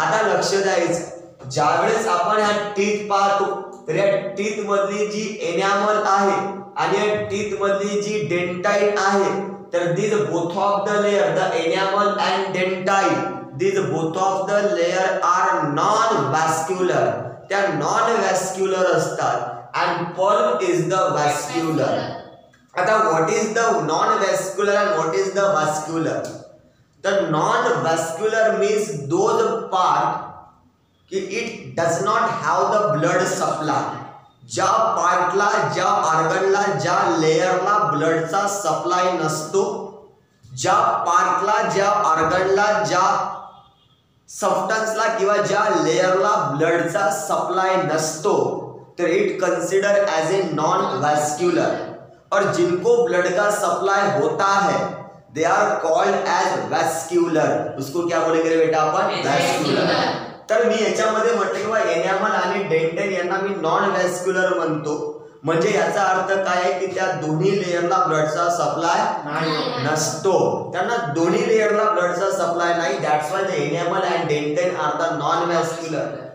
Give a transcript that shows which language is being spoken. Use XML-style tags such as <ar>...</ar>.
<mr>आता लक्ष द्यायचं, ज्यावेळेस आपण हा टीथ पाहतो तर या टीथ मधली जी एनामल आहे आणि या टीथ मधली जी डेंटाइन आहे तर</mr> <en>these both of the layer, the enamel and dentine, these both of the layer are non-vascular.</en> <mr>त्या non-vascular असतात</mr> <en>and pulp is the vascular. आता what is the non-vascular and what is the vascular? The non-vascular means those part कि it does not have the blood supply.</en> <mr>ज्या पार्टला, ज्या ऑर्गनला, ज्या लेयरला ब्लडचा supply नसतो, ज्या पार्टला, ज्या ऑर्गनला, ज्या सबस्टन्सला किंवा ज्या लेयरला ब्लडचा सप्लाय नसतो तर</mr> <en>It consider as a non vascular.</en> <hi>और जिनको ब्लड का सप्लाई होता है</hi> <en>They are called as vascular.</en> <hi>उसको क्या बोलेंगे बेटा आपण? वैस्कुलर.</hi> <mr>तर मी याच्यामध्ये म्हटलं किंवा एनामल आणि डेंटाइन यांना मी नॉन वैस्कुलर म्हणतो. म्हणजे याचा अर्थ काय आहे की त्या दोन्ही लेयरला ब्लडचा सप्लाय नसतो. त्यांना दोन्ही लेयरला ब्लडचा सप्लाय नाही.</mr> <en>That's why the enamel and dentine are the non vascular.</en>